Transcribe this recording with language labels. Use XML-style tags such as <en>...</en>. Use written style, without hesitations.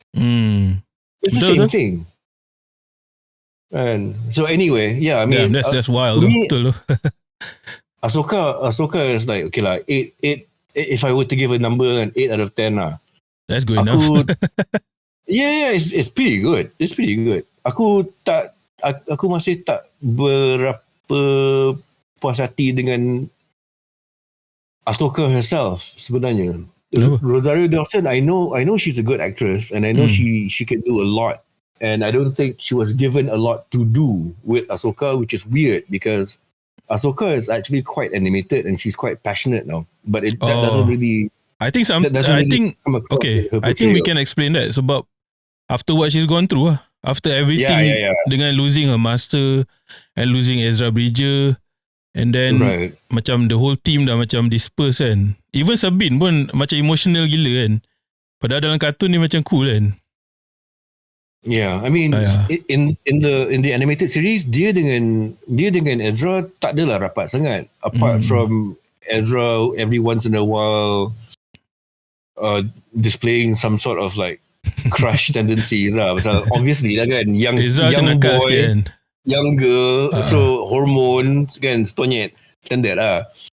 <en>It's the same thing. And so anyway, I mean, that's wild.</en> <ms>Betul.</ms> <en>Ahsoka is like, okay</en> <ms>lah,</ms> <en>8. If I were to give a number, an 8 out of 10</en> <ms>lah.</ms> <en>That's good enough. It's pretty good. It's pretty good.</en> <ms>Aku masih tak berapa puas hati dengan Ahsoka herself sebenarnya.</ms> <en>Rosario Dawson, I know she's a good actress and I know she can do a lot. And I don't think she was given a lot to do with Ahsoka, which is weird because Ahsoka is actually quite animated and she's quite passionate now. But that doesn't really... I think we can explain that.</en> <ms>Sebab</ms> <en>after what she's gone through, after everything,</en> <ms>dengan</ms> <en>losing her master and losing Ezra Bridger, and then</en> <ms>macam</ms> <en>the whole team</en> <ms>dah macam</ms> <en>disperse</en> <ms>kan.</ms> <en>Even</en> <ms>Sabine pun macam</ms> <en>emotional</en> <ms>gila kan. Padahal dalam kartun ni macam</ms> <en>cool</en> <ms>kan.</ms> <en>Yeah, I mean, in the animated series,</en> <ms>dia dengan Ezra tak adalah rapat sangat.</ms> <en>Apart from Ezra every once in a while displaying some sort of like crush tendencies</en> <ms>lah. Pasal</ms> <en>obviously</en> <ms>lah kan,</ms> <en>young</en> <ms>nakal sikit</ms> <en>boy,</en> <ms>kan.</ms> <en>young girl, so hormones kan,</en> <ms>stonyet,</ms> <en>standard</en> <ms>lah.</ms>